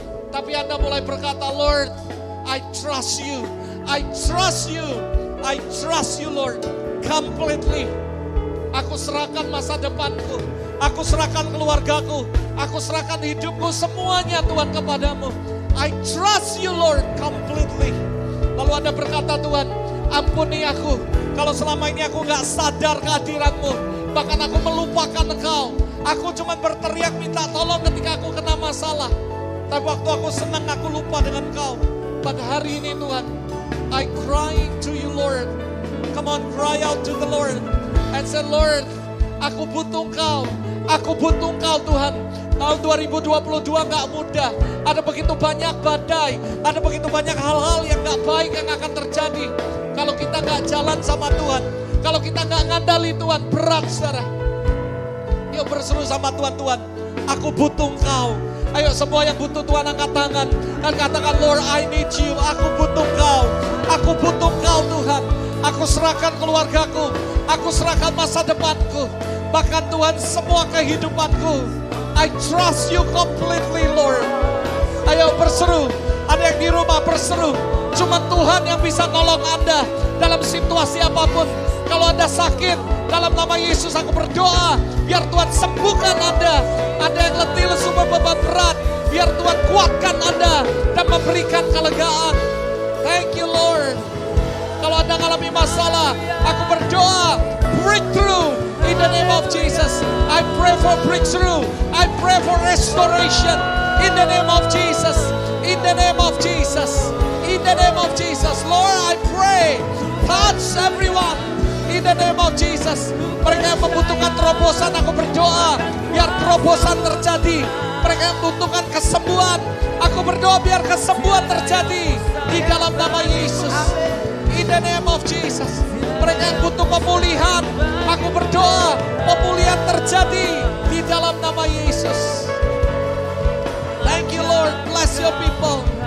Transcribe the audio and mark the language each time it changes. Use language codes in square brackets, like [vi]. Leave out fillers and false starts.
[id] Tapi Anda mulai berkata, [en] Lord, I trust you. I trust you. I trust you Lord completely. [id] Aku serahkan masa depanku. Aku serahkan keluargaku. Aku serahkan hidupku semuanya Tuhan kepadamu. [en] I trust you Lord completely. [id] Lalu Anda berkata, Tuhan, ampuni aku. Kalau selama ini aku gak sadar kehadiran-Mu. Bahkan aku melupakan Engkau. Aku cuma berteriak minta tolong ketika aku kena masalah. Tapi waktu aku senang aku lupa dengan Engkau. Pada hari ini Tuhan, [en] I crying to you Lord. Come on, cry out to the Lord. And say, Lord, [id] aku butuh Engkau. Aku butuh Engkau Tuhan. Tahun 2022 gak mudah. Ada begitu banyak badai. Ada begitu banyak hal-hal yang gak baik yang akan terjadi. Kalau kita gak jalan sama Tuhan. Kalau kita gak ngandali Tuhan, berat saudara. Yuk berseru sama Tuhan, Tuhan, aku butuh Engkau. Ayo semua yang butuh Tuhan angkat tangan. Dan katakan, [en] Lord, I need you. [id] Aku butuh Engkau. Aku butuh Engkau Tuhan. Aku serahkan keluargaku. Aku serahkan masa depanku. Bahkan Tuhan semua kehidupanku. [en] I trust you completely Lord. [id] Ayo berseru. Ada yang di rumah berseru. Cuma Tuhan yang bisa nolong Anda dalam situasi apapun. Kalau Anda sakit, dalam nama Yesus aku berdoa. Biar Tuhan sembuhkan Anda. Ada yang letih lesu berbeban berat. Biar Tuhan kuatkan Anda dan memberikan kelegaan. [en] Thank you Lord. [id] Kalau Anda mengalami masalah, aku berdoa [en] breakthrough in the name of Jesus. I pray for breakthrough. I pray for restoration in the name of Jesus. In the name of Jesus. In the name of Jesus. Lord, I pray touch everyone in the name of Jesus. [id] Mereka yang membutuhkan terobosan, aku berdoa biar terobosan terjadi. Mereka yang membutuhkan kesembuhan, aku berdoa biar kesembuhan terjadi di dalam nama Yesus. [en] In the name of Jesus. [id] Mereka yang butuh pemulihan, aku berdoa pemulihan terjadi di dalam nama Yesus. [en] Thank you Lord, bless your people.